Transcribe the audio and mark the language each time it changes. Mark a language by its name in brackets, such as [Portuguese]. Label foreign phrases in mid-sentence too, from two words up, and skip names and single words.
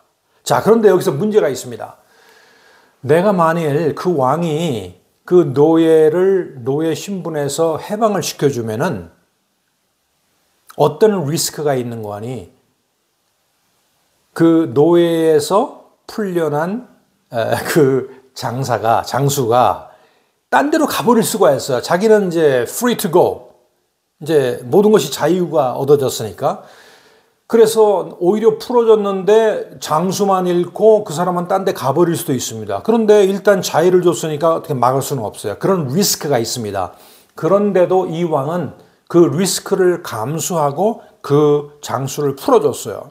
[Korean] 자, 그런데 여기서 문제가 있습니다. 내가 만일 그 왕이 그 노예 신분에서 해방을 시켜주면은 어떤 리스크가 있는 거 아니? 그 노예에서 풀려난 그 장수가 딴 데로 가버릴 수가 있어요. 자기는 이제 [English] free to go. [Korean] 이제 모든 것이 자유가 얻어졌으니까. 그래서 오히려 풀어졌는데 장수만 잃고 그 사람은 딴 데 가버릴 수도 있습니다. 그런데 일단 자유를 줬으니까 어떻게 막을 수는 없어요. 그런 리스크가 있습니다. 그런데도 이 왕은 그 리스크를 감수하고 그 장수를 풀어줬어요.